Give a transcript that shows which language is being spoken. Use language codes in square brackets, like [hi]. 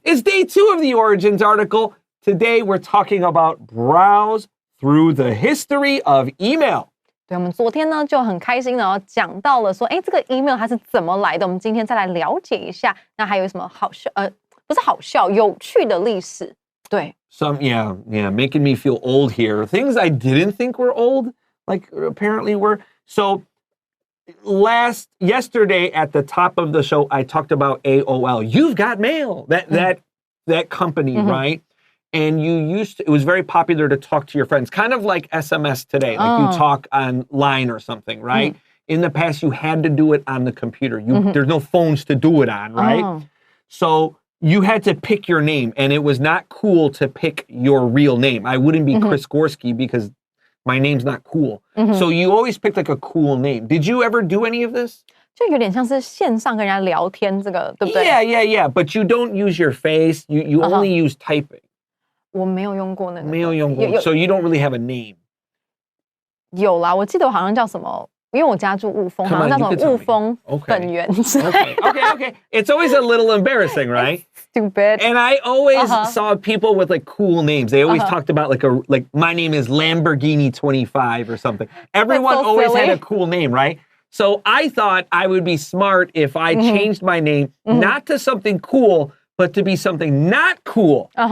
[en] It's day 2 of the Origins article. Today we're talking about browse through the history of email. [zh] 对，我们昨天呢就很开心的讲到了说，这个 email 它是怎么来的？我们今天再来了解一下。那还有什么好笑？不是好笑，有趣的历史。对。 [en] Yeah, making me feel old here. Things I didn't think were old, like apparently were. So yesterday at the top of the show, I talked about AOL. You've got mail. That company, right? And it was very popular to talk to your friends, kind of like SMS today, like you talk online or something, right? In the past, you had to do it on the computer. There's no phones to do it on, right? So you had to pick your name, and it was not cool to pick your real name. I wouldn't be Chris Gorski because my name's not cool. So you always picked like a cool name. Did you ever do any of this? [zh] 就有点像是线上跟人家聊天这个，对不对？ [en] Yeah. But you don't use your face. You only use typing. [zh] 我没有用过那个。没有用过。 [en] So you don't really have a name. [zh] 有啦，我记得我好像叫什么。因为我家住雾峰，好像叫什么雾峰本源之类的。 [en] Okay. It's always a little embarrassing, right? Stupid. And I always saw people with like cool names. They always talked about like my name is Lamborghini 25 or something. Everyone always had a cool name, right? So I thought I would be smart if I changed my name not to something cool, but to be something not cool.